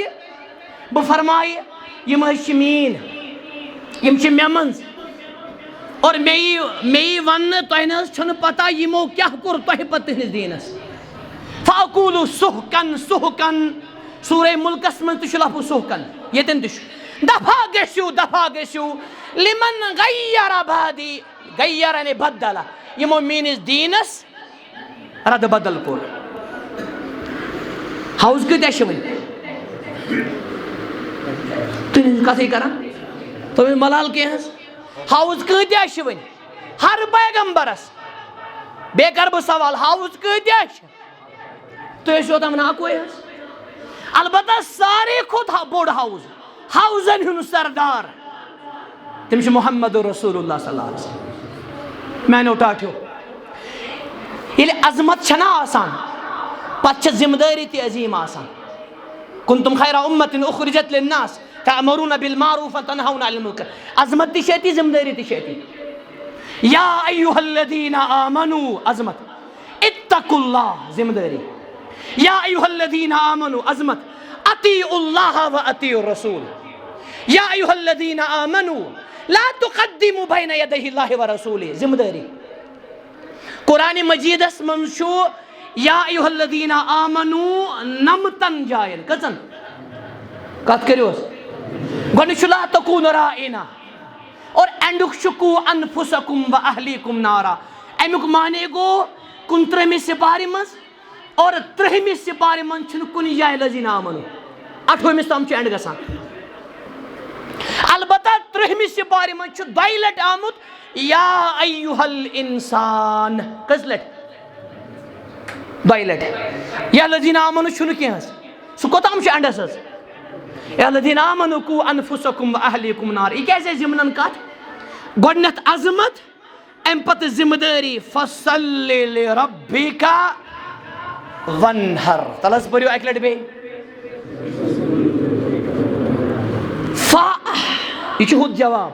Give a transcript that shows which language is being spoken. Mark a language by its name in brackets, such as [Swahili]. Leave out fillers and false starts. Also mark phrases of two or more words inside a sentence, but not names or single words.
[Kashmiri] بہٕ فرمایہِ یِم حظ چھِ میٲنۍ یِم چھِ مےٚ منٛز اور مےٚ یی وننہٕ تۄہہِ نہ حظ چھُنہٕ پتہ یِمو کیٛاہ کوٚر تۄہہِ پتہٕ تُہنٛدِس دیٖنس. [Arabic] فاقوٗلُ سُحقن سُحقن [Kashmiri] سورہ مُلکس منٛز تہِ چھُ لفظ سُحقن ییٚتٮ۪ن تہِ چھُ. دفع گٔژھِو [Arabic] لِمن غیر بادی [Kashmiri] غیر یعنی بدلا یِمو میٲنِس دیٖنس رد بدل کوٚر. حوض کۭتیاہ چھِ وۄنۍ؟ تُہۍ کتھٕے کران تُہۍ ملال کینٛہہ حظ. حوض کۭتیاہ چھِ وۄنۍ؟ ہر پیغمبرس. بیٚیہِ کرٕ بہٕ سوال حوض کۭتیاہ چھِ؟ تُہۍ ٲسِو اوٚتام ونان اکوے حظ. البتہ ساروی کھۄتہٕ بوٚڑ حوض حوضن ہُنٛد سردار تِم چھِ محمد رسول اللہ صلی اللہ علیہ وسلم. میانیو ٹاٹھیو ییٚلہِ عظمت چھنا آسان پتہٕ چھِ ذمہٕ دٲری تہِ عظیٖم آسان. [Arabic] کنتم خیر امة اخرجت للناس تأمرون بالمعروف وتنهون عن المنکر. [Kashmiri] عظمت تہِ چھِ أتی ذمہٕ دٲری تہِ چھِ أتی. [Arabic] یا ایھا الذین آمنوا عظمت اتقوا اللہ [Kashmiri] ذمہٕ دٲری. [Arabic] یا ایھا الذین آمنوا عظمت اطیعوا اللہ واطیعوا الرسول. یا ایھا الذین آمنوا لا تقدموا بین یدی اللہ ورسولہ [Kashmiri] ذمہٕ دٲری. قرآن مجیدس منٛز چھُ [Arabic] یا ایھا الذین آمنوا [Kashmiri] نمتن جاین کٔژن کتھ کٔرِو حظ. گۄڈٕنیُک چھُ [Arabic] لا تکوٗنوا رائینا [Kashmiri] اور اینڈُک چھُ [Arabic] قُوا انفسکم واہلیکم نارا. [Kashmiri] امیُک معنی گوٚو 29مہِ سپارِ منٛز اور 30مہِ سپارِ منٛز چھُنہٕ کُنہِ جایہِ [Arabic] الذین آمنوا. [Kashmiri] 28مِس تام چھُ اینڈ گژھان. البتہ 30مہِ سپارِ منٛز چھُ دۄیہِ لٹہِ آمُت [Arabic] یا ایھا الانسان. [Kashmiri] کٔژِ لٹہِ؟ دۄیہِ لٹہِ. [Arabic] یا الذین آمنوا [Kashmiri] چھُنہٕ کینٛہہ حظ. سُہ کوٚتام چھُ اینڈس حظ. [Arabic] یا الذین آمنوا قُوا انفسکم واہلیکم نارا. [Kashmiri] یہِ کیازِ آسہِ ضمنن کتھ؟ گۄڈٕنیتھ عظمت امہِ پتہٕ ذمہٕ دٲری. [Arabic] فصلی لربک وانحر. [Kashmiri] تل حظ پٔرِو اکہِ لٹہِ بیٚیہِ. یہِ چھُ ہُتھ جواب.